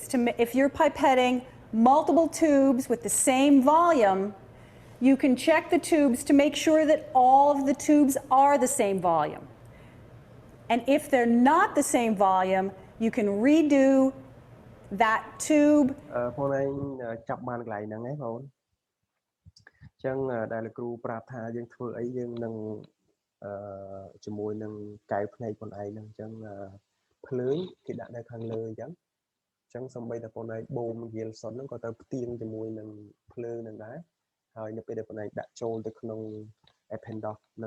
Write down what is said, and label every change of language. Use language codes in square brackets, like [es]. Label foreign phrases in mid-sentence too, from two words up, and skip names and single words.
[en] If you're pipetting multiple tubes with the same volume, you can check the tubes to make sure that all of the tubes are the same volume. And if they're not the same volume, you can redo that tube. [km] បងឯងចាប់បានកន្លែងហ្នឹងឯងបងអញ្ចឹងដែលលោកគ្រូប្រាប់ថាយើងធ្វើអីយើងនឹងជាមួយនឹងកែវភ្នែកបងឯងហ្នឹងអញ្ចឹងភ្លើងគេដាក់នៅខាងលើអញ្ចឹងសំបី តែបងឯងបូមវាលសុតហ្នឹងក៏ទៅផ្ទៀងជាមួយនឹងភ្លើងហ្នឹងដែរហើយនៅពេលដែលបងឯងដាក់ចូលទៅក្នុង appendix ហ្នឹង